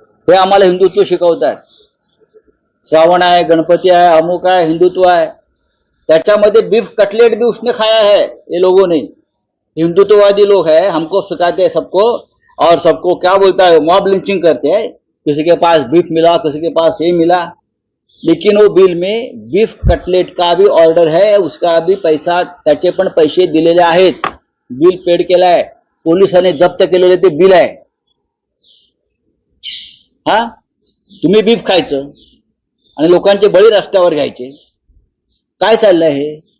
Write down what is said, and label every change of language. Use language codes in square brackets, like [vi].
[mr] हे आम्हाला हिंदुत्व शिकवतात. श्रावण आहे, गणपति आहे, अमुक आहे, हिंदुत्व आहे. [hi] त्याच्यामध्ये बीफ कटलेट भी उसने खाया है. ये लोगों ने, हिंदुत्ववादी लोग हैं, हमको सिखाते हैं सबको, और सबको क्या बोलता है, मॉब लिंचिंग करते हैं. किसी के पास बीफ मिला, किसी के पास ये मिला, लेकिन वो बिल में बीफ कटलेट का भी ऑर्डर है, उसका भी पैसा, [mr] त्याचे पण पैसे दिलेले आहेत, बिल पेड केलं आहे, पोलिसांनी जप्त केलेले ते बिल आहे. तुम्ही बीफ खायचं आणि लोकांचे बळी रस्त्यावर घ्यायचे. काय चाललंय हे?